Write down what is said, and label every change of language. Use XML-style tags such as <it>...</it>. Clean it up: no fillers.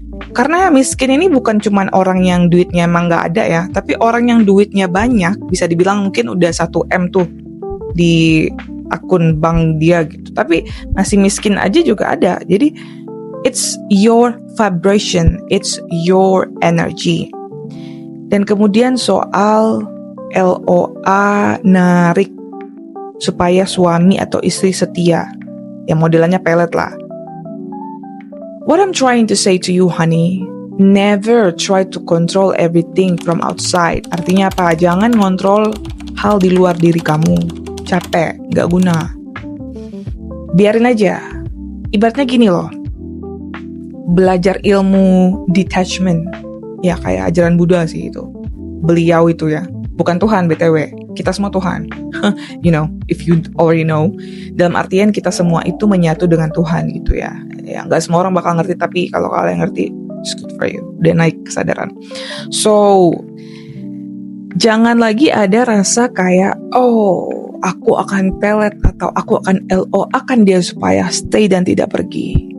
<id>Karena miskin ini bukan cuma orang yang duitnya emang gak ada ya, tapi orang yang duitnya banyak, bisa dibilang mungkin udah 1M tuh di akun bank dia gitu. Tapi masih miskin aja juga ada.</id> <en>Jadi it's your vibration, it's your energy.</en> <id>Dan kemudian soal LOA narik supaya suami atau istri setia, yang modelannya pelet lah.</id> <en>What I'm trying to say to you, honey, never try to control everything from outside.</en> <id>Artinya apa? Jangan ngontrol hal di luar diri kamu. Capek, gak guna. Biarin aja. Ibaratnya gini loh, belajar ilmu detachment. Ya kayak ajaran Buddha sih itu. Beliau itu ya. Bukan Tuhan BTW. Kita semua Tuhan.</id> <en>You know, if you already know.</en> <id>Dalam artian kita semua itu menyatu dengan Tuhan gitu ya. Ya gak semua orang bakal ngerti, tapi kalau kalian ngerti,</id> <en>it's good for you.</en> <id>Udah naik kesadaran. So, jangan lagi ada rasa kayak, oh, aku akan pelet atau aku akan LO akan dia supaya stay dan tidak pergi.</id>